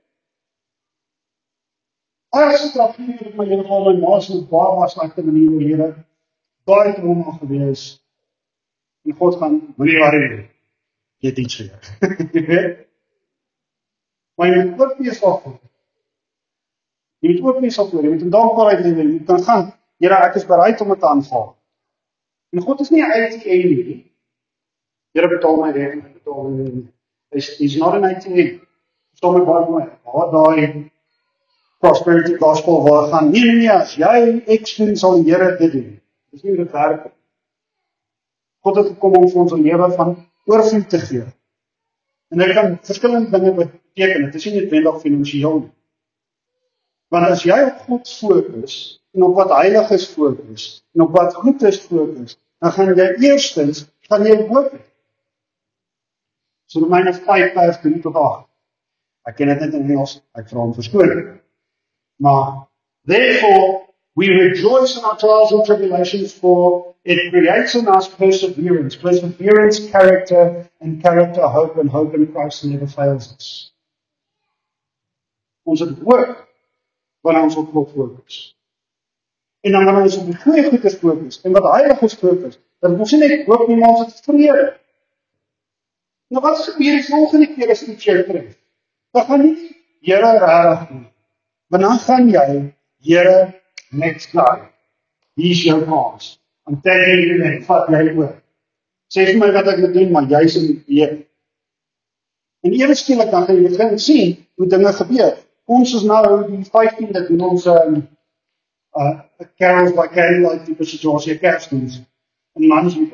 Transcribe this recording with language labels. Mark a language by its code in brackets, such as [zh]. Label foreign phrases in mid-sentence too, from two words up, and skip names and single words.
[af] As tragedie het my hele geval, my ma is met baie slegte manier oorlede, baie trauma gewees, en God gaan, moenie worry, jy het iets vir jou. Jy weet? Maar jy moet ook wees daarvoor. Jy moet ook wees daarvoor, jy moet in dankbaarheid lewe, jy kan gaan, Here, ek is bereid om dit te aanvaar. En God is nie 'n ATM nie. Here, betaal my rekening, betaal my. [en] He's not an ATM. [af] Verstaan my baie mooi. Waar [en] prosperity gospel [af] waar gaan, nee, as jy X doen, sal die Here dit doen. Dis nie hoe dit werk nie. God het gekom om vir ons 'n lewe van oorvloed te gee. En dit kan verskillende dinge beteken, dit is nie noodwendig finansiëel nie. Want as jy op God fokus, en op wat heilig is fokus, en op wat goed is fokus, dan gaan jy eerstens, gaan jy hoop hê. So Romeine 5 vers 3 tot 8. Ek ken dit net in Engels, ek vra om verskoning. Maar, [en] therefore, we rejoice in our trials and tribulations, for it creates in us perseverance, character, and character hope, and hope in Christ never fails us. [af] Ons het hoop, wanneer ons op God fokus. En dan wanneer ons op die goeie goedes fokus, en wat heilig is fokus, dan ons nie net hoop nie, maar ons het vrede. Nou wat gebeur die volgende keer as iets jou tref? Dan gaan nie Here rarig nie. Want dan gaan jy, Here, [en] next guy. [af] Hier is jou kans. [en] I'm telling you, [af] man, vat jy oor. Sê vir my wat ek moet doen, maar jy is in die weer. En ewe skielik dan gaan jy begin sien hoe dinge gebeur. Ons is nou die 15de doen ons [en] carols by candlelight [af] tipe situasie, kerstdiens in Mansfield.